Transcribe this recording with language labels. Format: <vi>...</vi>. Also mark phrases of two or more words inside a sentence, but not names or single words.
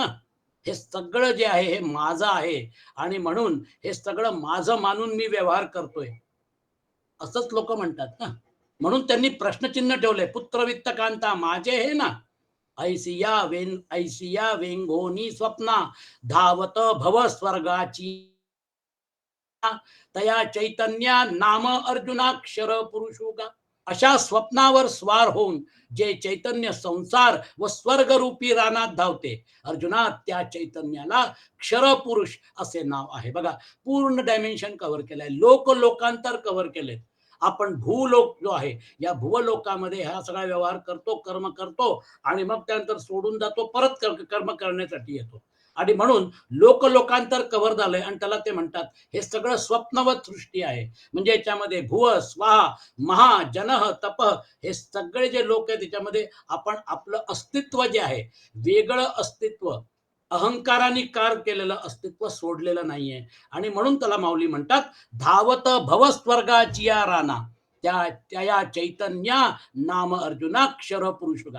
<mr>हे सगळं जे आहे हे माझं आहे आणि म्हणून हे सगळं माझं मानून मी व्यवहार करतोय, असंच लोक म्हणतात ना. म्हणून त्यांनी प्रश्नचिन्ह ठेवलंय, पुत्रवित्त कांता माझे हे ना. ऐसिया वेंगोनी स्वप्ना, धावत भव स्वर्गाची, तया चैतन्या नाम अर्जुनाक्षर पुरुषोगा. अशा स्वप्नावर स्वार होऊन जे चैतन्य संसार व स्वर्ग रूपी रानात धावते, अर्जुना त्या चैतन्याला क्षर पुरुष असे नाव आहे. बघा, पूर्ण</mr> <en>dimension cover</en> <mr>केलंय, लोकांतर कव्हर केले. आपण भूलोक जो आहे, या भूलोकामध्ये हा सगळा व्यवहार करतो, कर्म करतो आणि मग त्यानंतर सोडून जातो, परत कर्म करण्यासाठी येतो. आणि म्हणून लोकांतर कव्हर झालंय आणि त्याला ते म्हणतात हे सगळं स्वप्नवत सृष्टी आहे. म्हणजे याच्यामध्ये भुव स्वाहा महा जनह तप, हे सगळे जे लोक आहेत त्याच्यामध्ये आपण आपलं अस्तित्व जे आहे, वेगळं अस्तित्व, अहंकाराने कार केलेलं अस्तित्व सोडलेलं नाहीये. आणि म्हणून त्याला माऊली म्हणतात, धावत भवस्वर्गाची या राना, त्या चैतन्या नाम अर्जुना क्षर पुरुषगा.</mr>